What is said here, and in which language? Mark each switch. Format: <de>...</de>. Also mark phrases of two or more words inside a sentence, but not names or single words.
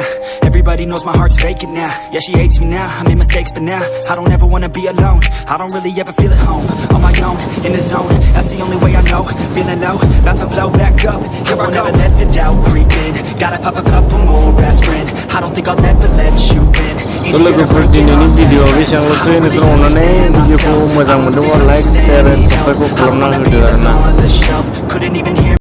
<en>Everybody knows my heart's vacant now. Yeah, she hates me now, I made mistakes but now I don't ever wanna be alone. I don't really ever feel at home. On my own, in the zone, that's the only way I know. Feeling low, about to blow back up. Here I go. Never let the doubt creep in. Gotta pop a couple more aspirin. I don't think I'll ever let you in. Easy to</en> <brx>लोगोफोर</brx> <en>break it</en> <brx>दिनैनि</brx> <en>all</en> <brx>भिडिअ</brx> <en>fast.</en> <brx>बेसेबांल'सै नोंसोर अननानै भिडिअखौ मोजां मोनदोंबा</brx> <en>like share and subscribe</en> <brx>खालामना होदो आरोना</brx> <en>Couldn't even hear</en>